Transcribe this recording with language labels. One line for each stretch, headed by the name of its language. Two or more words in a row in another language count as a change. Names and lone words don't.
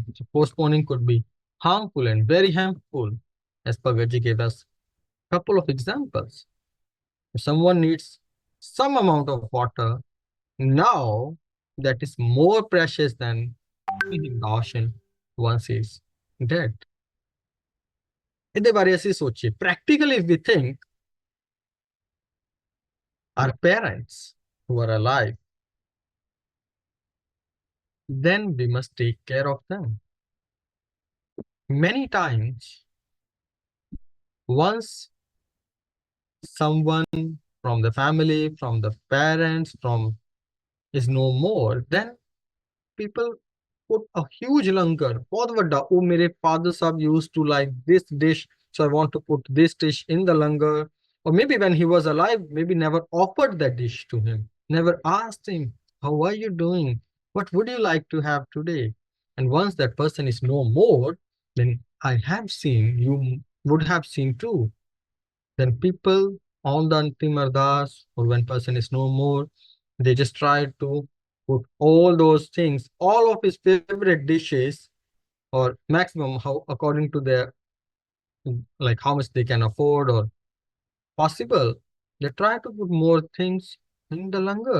English: So postponing could be harmful and very harmful, as Bhagatji gave us a couple of examples. If someone needs some amount of water now, that is more precious than in the ocean once he's dead.
Punjabi: ਇਹਦੇ ਬਾਰੇ ਅਸੀਂ ਸੋਚੀਏ
English: practically if we think our parents who are alive, then we must take care of them. Many times, once someone from the family, from the parents, is no more, then people put a huge langar,
Punjabi: ਬਹੁਤ ਵੱਡਾ,
English: oh ਮੇਰੇ father sahab used to like this dish, so I want to put this dish in the langar. Or maybe when he was alive, maybe never offered that dish to him, never asked him, how are you doing? What would you like to have today? And once that person is no more, then I have seen, you would have seen too, then people on the Antim Ardas, or when person is no more, they just try to put all those things, all of his favorite dishes, or maximum how according to their like how much they can afford or possible, they try to put more things in the langar.